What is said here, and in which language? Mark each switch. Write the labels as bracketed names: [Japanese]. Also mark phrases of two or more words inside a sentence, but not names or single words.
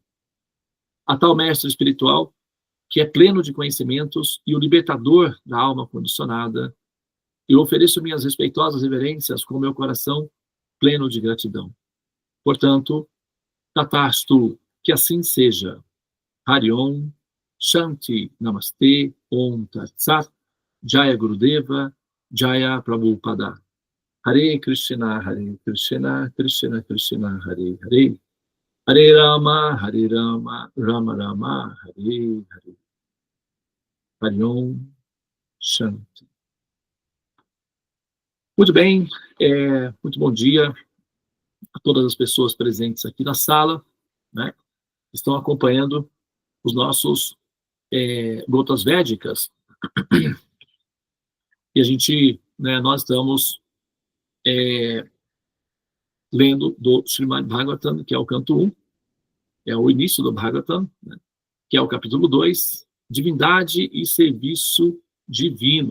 [Portuguese] A tal mestre espiritual, que é pleno de conhecimentos e o libertador da alma condicionada, eu ofereço minhas respeitosas reverências com meu coração pleno de gratidão. Portanto, Tatastu, que assim seja. [Sanskrit] Hari Om, Shanti, Namaste, Om Tat Sat, Jaya Gurudeva, Jaya Prabhupada. Hare Krishna, Krishna Krishna, Hare Hare. Hare Rama, Rama Rama, Hare Hare. Hari Om, Shanti. [Portuguese] Muito bem, muito bom dia a todas as pessoas presentes aqui na sala, né? Estão acompanhando os nossos gotas védicas. E a gente, né, nós estamos lendo do Srimad Bhagavatam, que é o canto 1, é o início do Bhagavatam, né, que é o capítulo 2, Divindade e Serviço Divino.